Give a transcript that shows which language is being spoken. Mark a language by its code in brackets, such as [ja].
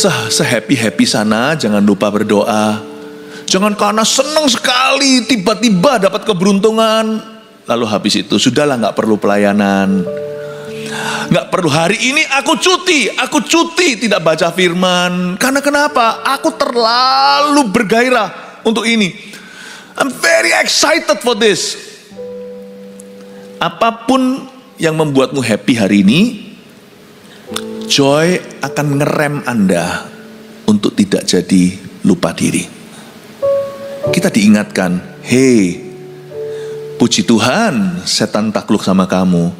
[id] Sehappy sana, jangan lupa berdoa. Jangan karena senang sekali tiba-tiba dapat keberuntungan, lalu habis itu sudahlah gak perlu pelayanan. Gak perlu, hari ini aku cuti tidak baca firman. Karena kenapa? Aku terlalu bergairah untuk ini. [en] I'm very excited for this. [id] Apapun yang membuatmu happy hari ini, joy akan ngerem Anda untuk tidak jadi lupa diri. Kita diingatkan, hey, puji Tuhan, setan takluk sama kamu.